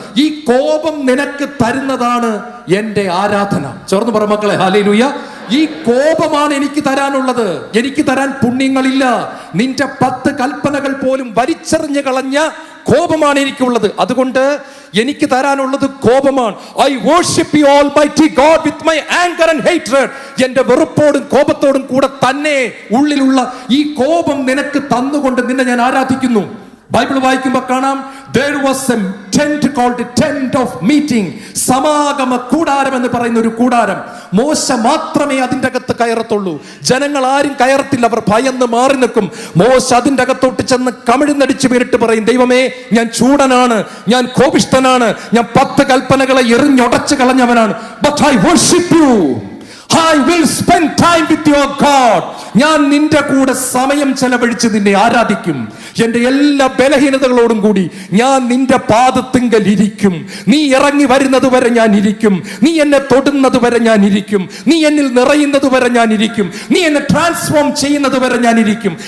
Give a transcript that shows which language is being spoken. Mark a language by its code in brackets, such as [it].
[ml] ഈ കോപം നിനക്ക് തരുന്നതാണ് എൻ്റെ ആരാധന. ചേർന്ന് പറ മക്കളെ, ഹല്ലേലൂയ. ഈ കോപമാണ് എനിക്ക് തരാനുള്ളത്. എനിക്ക് തരാൻ പുണ്യങ്ങളില്ല. നിന്റെ 10 കൽപ്പനകൾ പോലും വലിച്ചെറിഞ്ഞു കളഞ്ഞ കോപമാണ് എനിക്കുള്ളത്. അതുകൊണ്ട് എനിക്ക് തരാനുള്ളത് കോപമാണ്. [en] I worship you Almighty God with my anger and hatred. [ml] എന്റെ വെറുപ്പോടും കോപത്തോടും കൂടെ തന്നെ ഉള്ളിലുള്ള ഈ കോപം നിനക്ക് തന്നുകൊണ്ട് നിന്നെ ഞാൻ ആരാധിക്കുന്നു. ബൈബിൾ വായിക്കുമ്പോൾ കാണാം, [en] there was a tent called tent of meeting, [ml] സമാഗമ കൂടാരം എന്ന് പറയുന്ന ഒരു കൂടാരം. മോശ മാത്രമേ അതിൻ്റെ അകത്ത് കയറത്തുള്ളൂ. ജനങ്ങൾ ആരും കയറത്തില്ല, അവർ ഭയന്ന് മാറി നിൽക്കും. മോശ അതിൻ്റെ അകത്തോട്ട് ചെന്ന് കമിഴ്ന്നടിച്ച് പേരിട്ട് പറയും, ദൈവമേ, ഞാൻ ചൂടനാണ്, ഞാൻ കോപിഷ്ഠനാണ്, ഞാൻ 10 കൽപ്പനകളെ എറിഞ്ഞൊടച്ച് കളഞ്ഞവനാണ്. [en] But I worship you. I will spend time with your God. [ml] ഞാൻ നിന്റെ കൂടെ സമയം ചെലവഴിച്ച് നിന്നെ ആരാധിക്കും. എന്റെ എല്ലാ ബലഹീനതകളോടും കൂടി ഞാൻ നിന്റെ പാദത്തിങ്കൽ ഇരിക്കും. നീ ഇറങ്ങി വരുന്നത് വരെ ഞാൻ ഇരിക്കും. നീ എന്നെ തൊടുന്നത് വരെ ഞാൻ ഇരിക്കും. നീ എന്നിൽ നിറയുന്നത് വരെ ഞാൻ ഇരിക്കും. നീ എന്നെ ട്രാൻസ്ഫോം ചെയ്യുന്നത് വരെ ഞാൻ ഇരിക്കും.